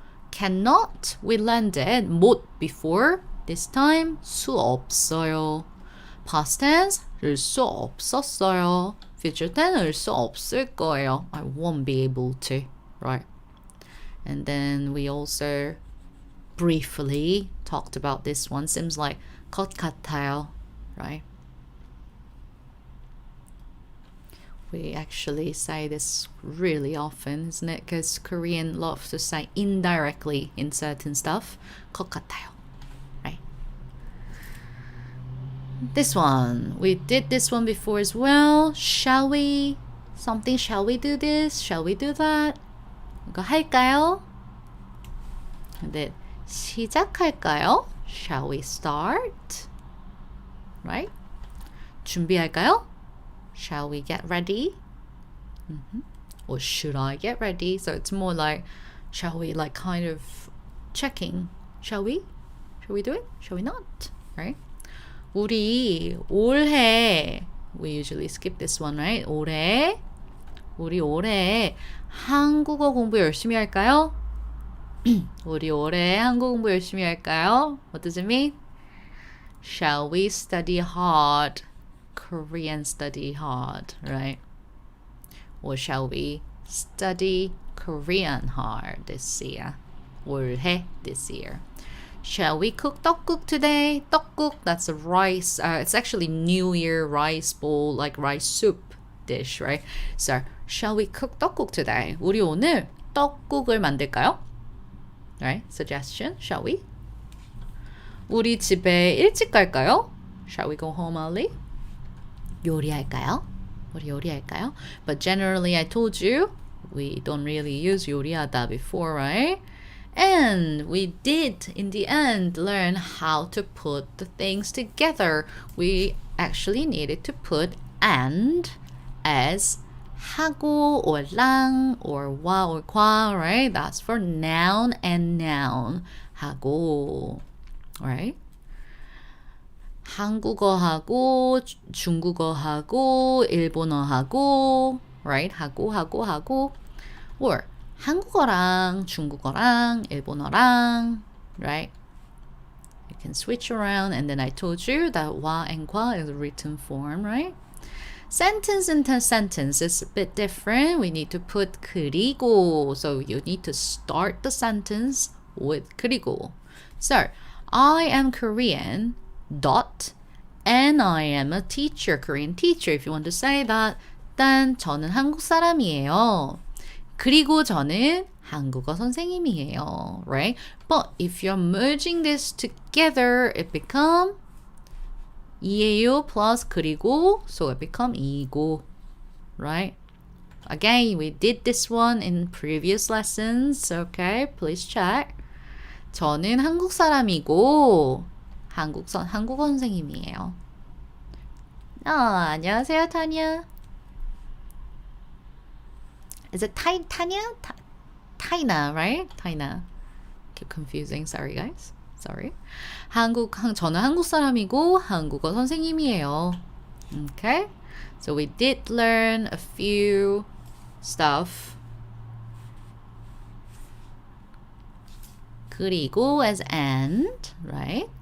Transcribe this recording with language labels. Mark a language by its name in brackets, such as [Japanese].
[English] Cannot, we landed 못 before. This time [Korean] 수 없어요. [English] Past tense, [Korean] 을 수 없었어요. [English] Future tense, [Korean] 을 수 없을 거예요. [English] I won't be able to, right? And then we also briefly talked about this one. Seems like [Korean] 것 같아요, [English] right? We actually say this really often, isn't it? Because Korean loves to say indirectly in certain stuff. [Korean] 것 같아요, [English] right? This one, we did this one before as well. Shall we? Something, shall we do this? Shall we do that? [Korean] 이거 할까요? 근데 시작할까요? [English] Shall we start? Right? [Korean] 준비할까요? [English] Shall we get ready? Or should I get ready? So it's more like, shall we, like kind of checking. Shall we? Shall we do it? Shall we not? Right? [Korean] 우리 올해, [English] we usually skip this one, right? [Korean] 우리 올해 한국어 공부 열심히 할까요? 우리 올해 한국어 공부 열심히 할까요? [English] What does it mean? Shall we study hard? Korean study hard, right? Or shall we study Korean hard this year? 올해, this year. Shall we cook 떡국 today? 떡국, that's a rice. It's actually New Year rice bowl, like rice soup dish, right? So, shall we cook 떡국 today? [Korean] 우리 오늘 떡국을 만들까요? [English] Right? Suggestion, shall we? [Korean] 우리 집에 일찍 갈까요? [English] Shall we go home early? [Korean] 요리할까요? 우리 요리할까요? [English] But generally, I told you, we don't really use 요리하다 before, right? And we did, in the end, learn how to put the things together. We actually needed to put and as 하고 or 랑 or 와 or 과, right? That's for noun and noun. 하고, right? [Korean] 한국어하고 중국어하고 일본어하고, [English] right? [Korean] 하고. Or 한국어랑 중국어랑 일본어랑, [English] right? You can switch around, and then I told you that 와 and 과 is a written form, right? Sentence into sentence is a bit different. We need to put 그리고. So you need to start the sentence with 그리고. So, I am Korean, dot, and I am a teacher, Korean teacher. If you want to say that, then [Korean] 저는 한국 사람이에요. 그리고 저는 한국어 선생님이에요, right? [English] But if you're merging this together, it become 이에요 plus 그리고, so it become 이고, right? Again, we did this one in previous lessons, okay? Please check. [Korean] 저는 한국 사람이고 한국어 선생님이에요. 안녕하세요, 타냐. [English] Is it Tanya? Taina, right? Taina. Keep confusing. Sorry, guys. Sorry. [Korean] 저는 한국 사람이고 한국어 선생님이에요. [English] Okay? So we did learn a few stuff. 그리고 as and, right?